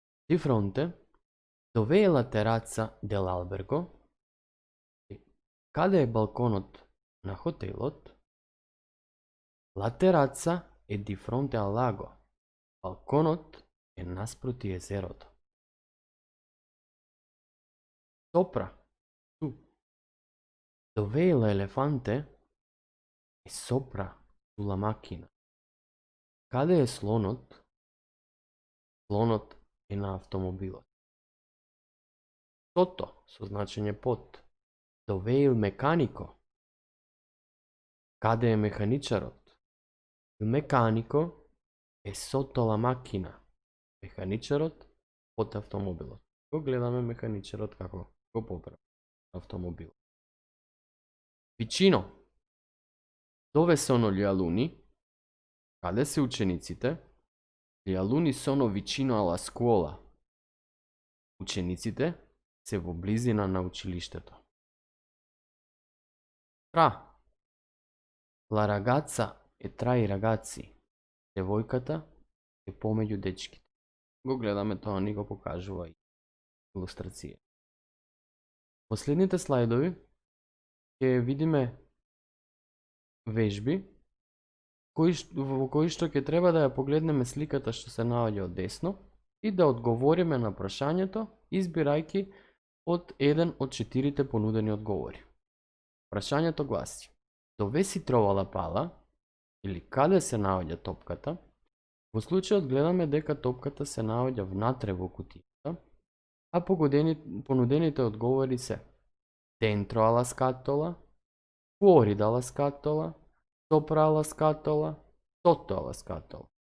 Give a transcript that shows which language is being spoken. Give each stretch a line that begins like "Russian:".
Italian: Di fronte, dove è la terrazza dell'albergo?
Macedonian: Каде е балконот на хотелот?
Italian: La terrazza è di fronte al lago.
Macedonian: Балконот е наспроти езерото.
Italian: Sopra, su. Dove è l'elefante? È sopra, sulla macchina.
Macedonian: Каде е слонот? Слонот е на автомобилот. Sotto, со значење под.
Italian: Dove è il meccanico?
Macedonian: Каде е механичарот?
Italian: Il meccanico è sotto la macchina.
Macedonian: Механичарот под автомобилот. Го гледаме механичарот како го поправи автомобилот.
Italian: Vicino. Dove sono gli alunni?
Macedonian: Каде се учениците?
Italian: Gli alunni sono vicino alla scuola.
Macedonian: Учениците се во близина на училиштето.
Italian: Tra. La ragazza è tra i ragazzi.
Macedonian: Девојката е помеѓу дечките. Го гледаме тоа, ни го покажува и илустрација. Последните слайдови ќе видиме вежби во кои што ќе треба да ја погледнеме сликата што се наоѓа од десно и да одговориме на прашањето избирајќи од еден од 4 понудени одговори. Прашањето гласи:
Italian: Dove si trova la palla?
Macedonian: Или каде се наоѓа топката? Во случајот гледаме дека топката се наоѓа внатре во кутијата, а понудените одговори се
Italian: dentro alla scatola, fuori dalla scatola, sopra alla scatola, sotto alla scatola.